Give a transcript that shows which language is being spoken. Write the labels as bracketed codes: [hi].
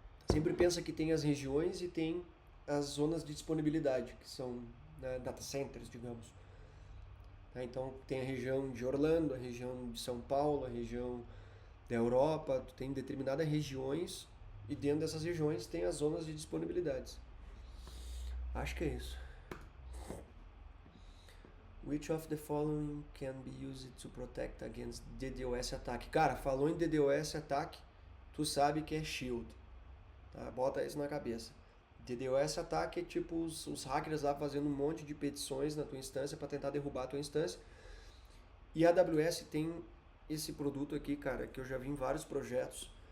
[pt] Sempre pensa que tem as regiões e tem as zonas de disponibilidade, que são, né, data centers, digamos. Tá? Então tem a região de Orlando, a região de São Paulo, a região da Europa, tu tem determinadas regiões e dentro dessas regiões tem as zonas de disponibilidades. Acho que é isso. [en] Which of the following can be used to protect against DDoS attack? [pt] Cara, falou em DDoS attack, tu sabe que é Shield. Tá? Bota isso na cabeça. DDoS attack é tipo os hackers lá fazendo um monte de petições na tua instância para tentar derrubar a tua instância. E a AWS tem esse produto aqui, cara, que eu já vi em vários projetos.